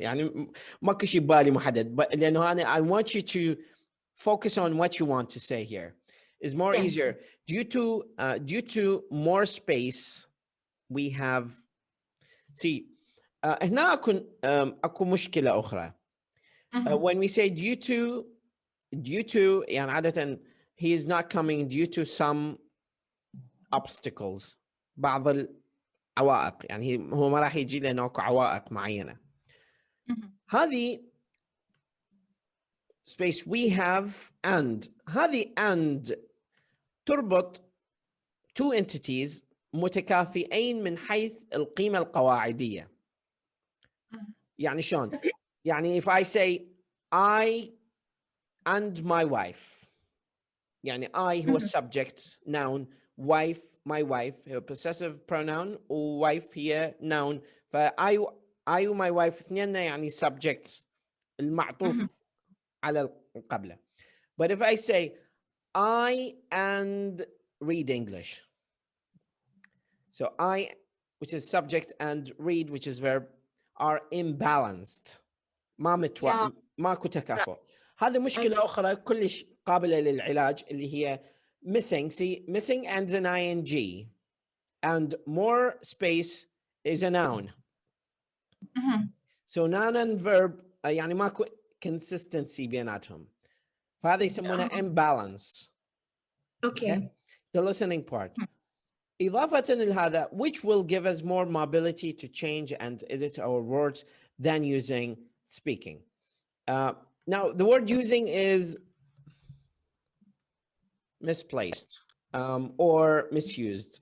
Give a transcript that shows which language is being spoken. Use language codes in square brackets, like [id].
[ar] يعني ماكو شيء بالي محدد, [en] but [ar] لأنه أنا [en] I want you to focus on what you want to say here. Is more easier due to more space. We have [ar] هنا أكو مشكلة أخرى. [en] When we say due to [ar] يعني عادة [en] he is not coming due to some obstacles, [ar] بعض العوائق, يعني هو ما راح يجي لأنه أكو عوائق معينة. هذه [en] space we have and [ar] هذه and تربط [en] two entities [ar] متكافئين من حيث القيمة القواعدية. يعني شلون؟ يعني [en] if I say I and my wife, يعني I هو subject noun, wife my wife هو possessive pronoun, wife هي noun. [ar] I و [en] my wife [ar] اثنين يعني subjects المعطوف على القبلة. [en] But if I say I and read English, so I, which is subject, and read, which is verb, are imbalanced. [ar] ماكو تكافؤ. هذه مشكلة أخرى كلش قابلة للعلاج اللي هي missing. [en] See, missing ends in ing, and more space is a noun. So noun and verb [ar] يعني ماكو [en] consistency [ar] بيناتهم. فهذا يسمونه imbalance. [en] Okay. The listening part. [ar] إضافة لهذا, [en] which will give us more mobility to change and edit our words than using speaking. Now, the word using is misplaced or misused.